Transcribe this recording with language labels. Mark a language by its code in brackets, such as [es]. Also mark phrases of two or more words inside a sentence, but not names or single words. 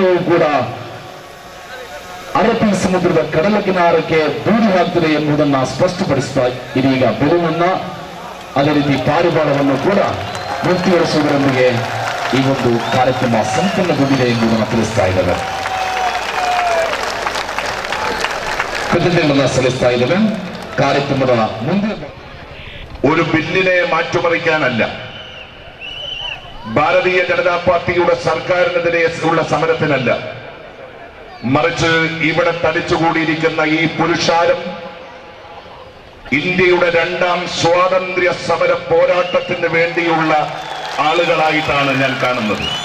[kn] ಕೂಡ ಅರಬ್ಬಿ ಸಮುದ್ರದ ಕಡಲ ಕಿನಾರಕ್ಕೆ ದೂಡಿ ಹಾಕ್ತಿದೆ ಎನ್ನುವುದನ್ನ ಸ್ಪಷ್ಟಪಡಿಸ್ತಾ ಇದೀಗ ಬೆಲೂನನ್ನ, ಅದೇ ರೀತಿ ಪಾರಿವಾಳವನ್ನು ಕೂಡ ಮುಕ್ತಿಗೊಳಿಸುವುದರೊಂದಿಗೆ ಈ ಒಂದು ಕಾರ್ಯಕ್ರಮ ಸಂಪನ್ನಗೊಂಡಿದೆ ಎಂಬುದನ್ನು ತಿಳಿಸ್ತಾ ಇದ್ದಾರೆ. ಕೃತಜ್ಞತೆಗಳನ್ನು ಸಲ್ಲಿಸ್ತಾ ಇದ್ದೇವೆ. ಕಾರ್ಯಕ್ರಮದ ಮುಂದೆ [ml] ഒരു ബില്ലിനെ മാറ്റിമറിക്കാനല്ല, ഭാരതീയ ജനതാ പാർട്ടിയുടെ സർക്കാരിനെതിരെ ഉള്ള സമരത്തിനല്ല, മറിച്ച് ഇവിടെ തടിച്ചുകൂടിയിരിക്കുന്ന ഈ പുരുഷാരം ഇന്ത്യയുടെ രണ്ടാം സ്വാതന്ത്ര്യ സമര പോരാട്ടത്തിന് വേണ്ടിയുള്ള ആളുകളായിട്ടാണ് ഞാൻ കാണുന്നത്.